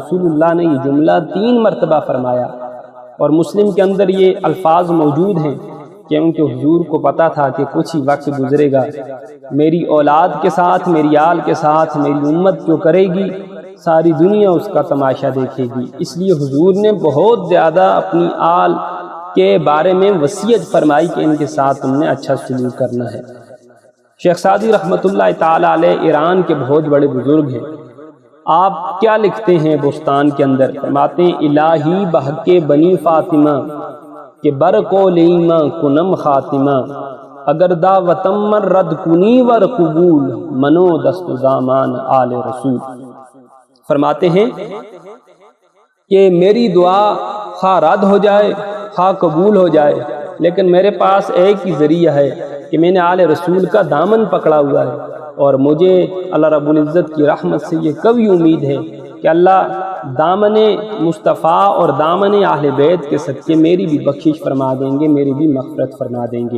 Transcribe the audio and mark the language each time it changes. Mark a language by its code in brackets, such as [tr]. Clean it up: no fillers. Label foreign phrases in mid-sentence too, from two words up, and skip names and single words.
[ur] رسول اللہ نے یہ جملہ 3 مرتبہ فرمایا، اور مسلم کے اندر یہ الفاظ موجود ہیں کیونکہ حضور کو پتا تھا کہ کچھ ہی وقت گزرے گا، میری اولاد کے ساتھ، میری آل کے ساتھ میری امت جو کرے گی ساری دنیا اس کا تماشا دیکھے گی، اس لیے حضور نے بہت زیادہ اپنی آل کے بارے میں وصیت فرمائی کہ ان کے ساتھ تم نے اچھا سلوک کرنا ہے۔ شیخ سعدی رحمۃ اللہ تعالی علیہ ایران کے بہت بڑے بزرگ ہیں، آپ کیا لکھتے ہیں بستان کے اندر؟ فرماتے ہیں [fa] الہی بحق بنی فاطمہ کہ برقو لیما کنم خاتمہ، اگر دعوتم من رد کنی ور قبول منو دست زامان آل رسول۔ [ur] فرماتے ہیں کہ میری دعا خواہ رد ہو جائے خواہ قبول ہو جائے، لیکن میرے پاس ایک ہی ذریعہ ہے کہ میں نے آل رسول کا دامن پکڑا ہوا ہے، اور مجھے اللہ رب العزت کی رحمت سے یہ کبھی امید ہے کہ اللہ دامن مصطفیٰ اور دامن اہل بیت کے صدقے میری بھی بخشش فرما دیں گے، میری بھی مغفرت فرما دیں گے۔